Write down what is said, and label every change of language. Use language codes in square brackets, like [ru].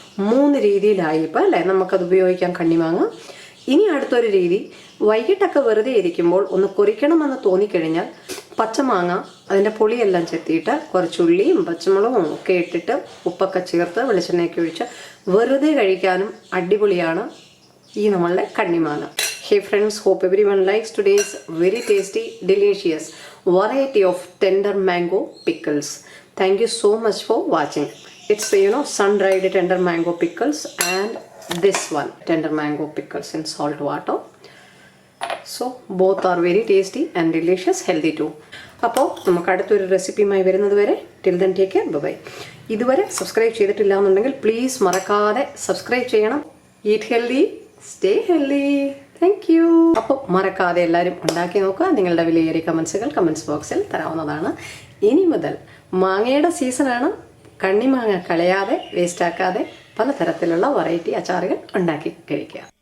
[ml] 3 രീതിയിലായി ഇപ്പം അല്ലേ നമുക്കത് ഉപയോഗിക്കാം കണ്ണിമാങ്ങ. ഇനി അടുത്തൊരു രീതി, വൈകിട്ടൊക്കെ വെറുതെ ഇരിക്കുമ്പോൾ ഒന്ന് കൊറിക്കണമെന്ന് തോന്നിക്കഴിഞ്ഞാൽ പച്ചമാങ്ങ അതിൻ്റെ പൊളിയെല്ലാം ചെത്തിയിട്ട് കുറച്ചുള്ളിയും പച്ചമുളകും ഒക്കെ ഇട്ടിട്ട് ഉപ്പൊക്കെ ചേർത്ത് വെളിച്ചെണ്ണയൊക്കെ ഒഴിച്ച് വെറുതെ കഴിക്കാനും അടിപൊളിയാണ് ഈ നമ്മളുടെ കണ്ണിമാങ്ങ. [en] Hey friends, hope everyone likes today's very tasty, delicious variety of tender mango pickles. Thank you so much for watching. It's sun-dried tender mango pickles and this one tender mango pickles in salt water. So both are very tasty and delicious, healthy too. [ml] അപ്പോൾ നമുക്ക് അടുത്തൊരു റെസിപ്പിയുമായി വരുന്നത് വരെ [en] till then take care, bye bye. [ml] ഇതുവരെ subscribe ചെയ്തിട്ടില്ല എന്നുണ്ടെങ്കിൽ please മറക്കാതെ സബ്സ്ക്രൈബ് ചെയ്യണം. [en] Eat healthy, stay healthy. Thank you. [ml] അപ്പോൾ മറക്കാതെ എല്ലാവരും ഉണ്ടാക്കി നോക്കുക. നിങ്ങളുടെ വിലയേറിയ കമൻസുകൾ കമൻസ് ബോക്സിൽ തരാവുന്നതാണ്. ഇനി മുതൽ മാങ്ങയുടെ സീസണാണ്. കണ്ണിമാങ്ങ കളയാതെ വേസ്റ്റാക്കാതെ പലതരത്തിലുള്ള വെറൈറ്റി അച്ചാറുകൾ ഉണ്ടാക്കി കഴിക്കുക.